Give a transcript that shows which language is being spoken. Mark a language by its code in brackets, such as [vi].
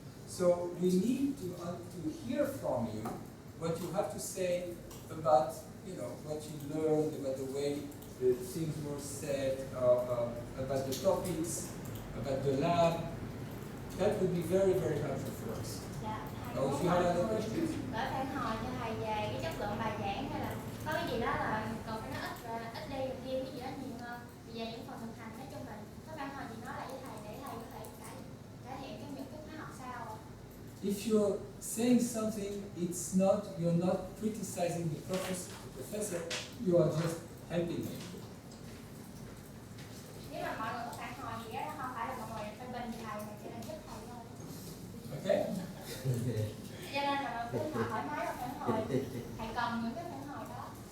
[en] So we need to hear from you what you have to say about, what you learned, about the way the things were said, about the topics, about the lab. That would be very, very helpful for us. [vi] Dạ, [en] Now, if you have other questions. [vi] Có phản hồi cho thầy về cái chất lượng bài giảng hay là có cái gì đó là còn phải nói ít đi rồi kia cái gì đó nhiều hơn. Về những phần thực hành nói chung là có phản hồi gì nói lại với thầy để thầy có thể cải thiện trong những cái khóa học sau. [en] If you're saying something, you're not criticizing the professor, you are just helping him. [vi] Nếu mà mọi người có phản hồi gì đó không phải là mọi người phải bình thầy mà chỉ là giúp thầy thôi. [en] Okay? [vi] Cho nên là cứ thoải mái và phản hồi. Thầy cần những cái phản hồi đó.